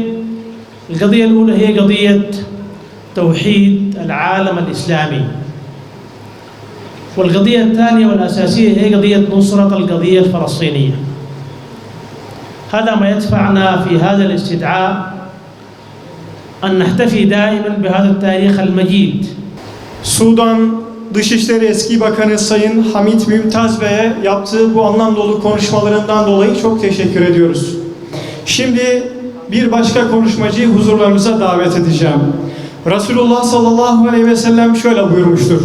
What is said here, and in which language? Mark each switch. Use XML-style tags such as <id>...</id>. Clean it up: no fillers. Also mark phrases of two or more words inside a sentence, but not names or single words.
<ar>القضية الأولى هي قضية توحيد العالم الإسلامي، والقضية الثانية والأساسية هي قضية نصرة القضية الفلسطينية. هذا ما يدفعنا في هذا الاستدعاء أن نحتفي دائما بهذا التاريخ المجيد.</ar> <tr>Sudan Dışişleri Eski Bakanı Sayın Hamit Mümtaz Bey'e yaptığı bu anlam dolu konuşmalarından dolayı çok teşekkür ediyoruz. Şimdi bir başka konuşmacıyı huzurlarımıza davet edeceğim. Resulullah sallallahu aleyhi ve sellem şöyle buyurmuştur.</tr>